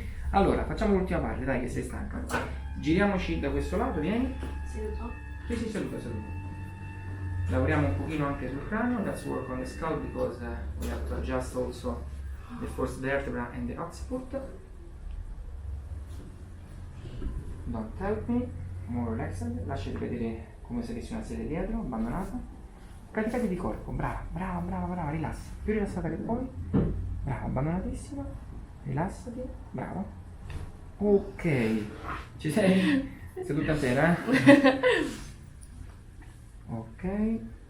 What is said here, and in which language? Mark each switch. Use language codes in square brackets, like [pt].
[it] Allora, facciamo l'ultima parte, dai che sei stanca. Giriamoci da questo lato, vieni. Seduto? Sì, saluta. Lavoriamo un pochino anche sul cranio. [en] Let's work on the skull because we have to adjust also the first vertebra and the occiput. Don't help me. More relaxed. [it] Lasciati vedere come se avessi una sedia dietro, abbandonata. Caricati di corpo, brava, rilassa. Più rilassata che puoi. Brava, abbandonatissima. Rilassati, brava. Ok. Ci sei? Sei tutta intera, eh? Ok.